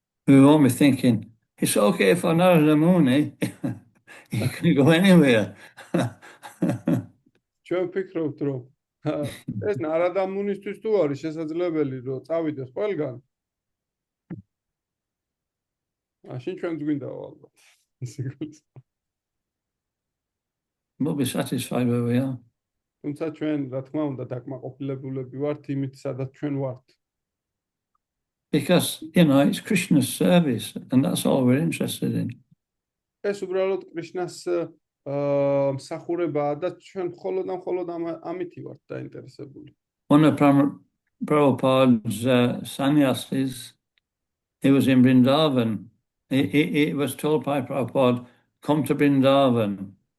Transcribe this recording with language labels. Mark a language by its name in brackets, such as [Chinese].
[English] We won't be thinking, it's okay for Narada Muni, you can go anywhere. [Georgian] ჩვენ ვფიქრობთ, რომ ეს ნარადა მუნისთვის თუ არის შესაძლებელი, რომ წავიდეს ყველგან. მაშინ ჩვენც გვინდა ალბათ. [English] We'll be satisfied where we are. [Georgian] თუმცა ჩვენ, რა თქმა უნდა, დაკმაყოფილებულები ვართ იმით, სადაც ჩვენ ვართ. [English] Because, you know, it's Krishna's service and that's all we're interested in. [Georgian] ეს უბრალოდ კრიშნას მსახურებაა და ჩვენ მხოლოდ ამითი ვართ დაინტერესებული. [English] One of Prabhupada's sannyasis, he was in Vrindavan. He was told by Prabhupada, come to Vrindavan.